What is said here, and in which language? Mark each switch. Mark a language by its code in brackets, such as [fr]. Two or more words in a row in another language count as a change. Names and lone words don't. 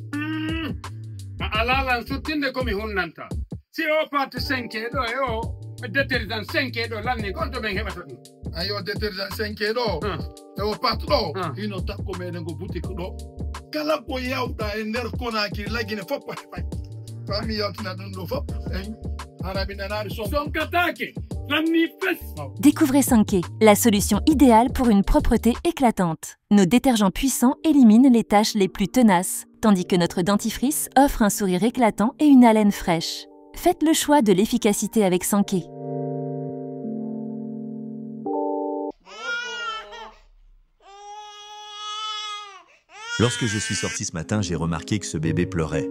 [ff] a alalan suttinde komi hunnanta si o pat 5 ɗo e o détergent 5 ɗo lanni gonto men heɓata ɗum ayi o détergent 5 ɗo e o pat ɗo hino takko meɗen ko boutique ɗo kala ko yawɗa e nder konaki laggine fof a heɓay fami yaltina ɗum ɗo fof eyi haraɓe nanaɗe sonkatake lanni fes. [fr] Découvrez Sanké, la solution idéale pour une propreté éclatante. Nos détergents puissants éliminent les taches les plus tenaces, tandis que notre dentifrice offre un sourire éclatant et une haleine fraîche. Faites le choix de l'efficacité avec Sanké. Lorsque je suis sorti ce matin, j'ai remarqué que ce bébé pleurait.